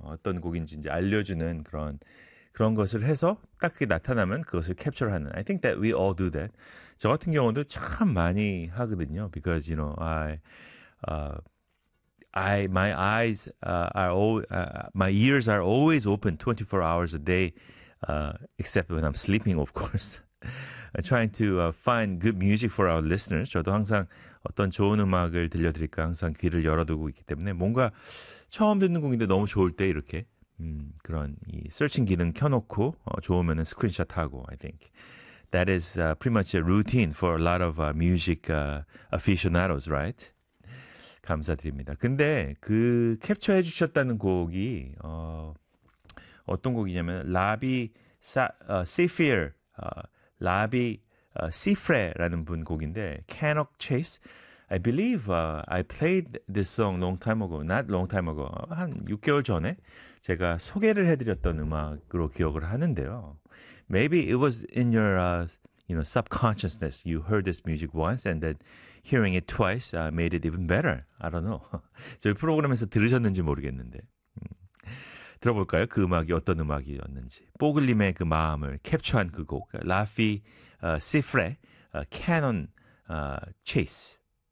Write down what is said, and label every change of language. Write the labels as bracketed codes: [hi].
[ko] 어떤 곡인지 이제 알려주는 그런 것을 해서 딱 그게 나타나면 그것을 캡처하는. [en] I think that we all do that. [ko] 저 같은 경우도 참 많이 하거든요. [en] Because, you know, my ears are always open 24 hours a day, except when I'm sleeping, of course. Trying to find good music for our listeners. [ko] 저도 항상 어떤 좋은 음악을 들려드릴까 항상 귀를 열어두고 있기 때문에 뭔가 처음 듣는 곡인데 너무 좋을 때 이렇게 그런 이 searching 기능 켜놓고 좋으면은 screenshot 하고 [en] I think that is pretty much a routine for a lot of music aficionados, right? [ko] 감사드립니다. 근데 그 캡처해 주셨다는 곡이 어떤 곡이냐면 라비 Sephir. 라비 시프레라는 분 곡인데 Canuck Chase. [en] I believe I played this song long time ago. Not long time ago. [ko] 한 6개월 전에 제가 소개를 해드렸던 음악으로 기억을 하는데요. [en] Maybe it was in your subconsciousness. You heard this music once and then hearing it twice made it even better. I don't know. [ko] 저희 프로그램에서 들으셨는지 모르겠는데. 들어볼까요? 그 음악이 어떤 음악이었는지. 뽀글님의 그 마음을 캡처한 그 곡. 라피 시프레 캐논 체이스.